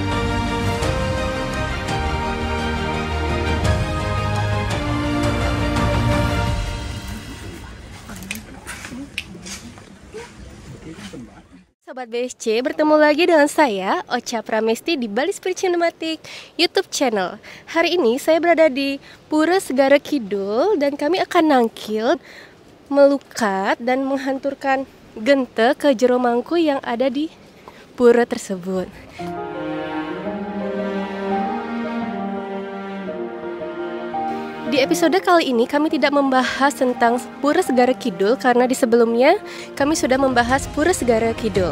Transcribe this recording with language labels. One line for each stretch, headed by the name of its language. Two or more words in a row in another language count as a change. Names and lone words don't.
Indonesian: Sobat BSC, bertemu lagi dengan saya, Ocha Pramesti di Bali Spirit Cinematic YouTube channel. Hari ini saya berada di Pura Segara Kidul dan kami akan nangkil, melukat dan menghanturkan genta ke jero mangku yang ada di pura tersebut. Di episode kali ini kami tidak membahas tentang Pura Segara Kidul karena di sebelumnya kami sudah membahas Pura Segara Kidul.